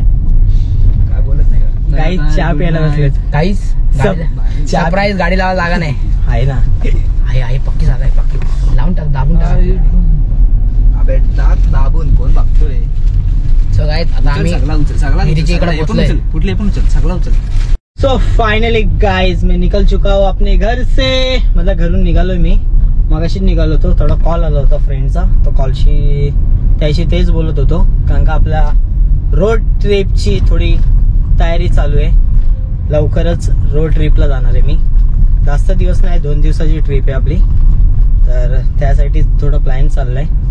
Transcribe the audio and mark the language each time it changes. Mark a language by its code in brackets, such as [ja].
[mr] काय बोलत नाही का? काही चहा प्यायला बसलेत. काहीच सरप्राईज गाडी लावायला जागा नाही. आहे ना, आहे पक्की जागा आहे, पक्की लावून टाक, दाबून टाक. अबे दाबून कोण बघतोय. सो गाईज आता आम्ही विहिरीच्या इकडे पोहोचलोय. कुठले पण उचल, सगळं उचल. [hi] सो फाइनली गाइज मैं निकल चुका हूँ अपने घर से. [mr] मतलब घरून निघालोय मी, मगाशी निघालो होतो. थोडा कॉल आला होता फ्रेंडचा, तो कॉलशी त्याशी तेच बोलत होतो, कारण का आपल्या रोड ट्रिपची थोडी तयारी चालू आहे. लवकरच रोड ट्रिपला जाणार आहे मी. जास्त दिवस नाही, 2 दिवसाची ट्रिप आहे आपली, तर त्यासाठी थोडं प्लॅन चाललाय.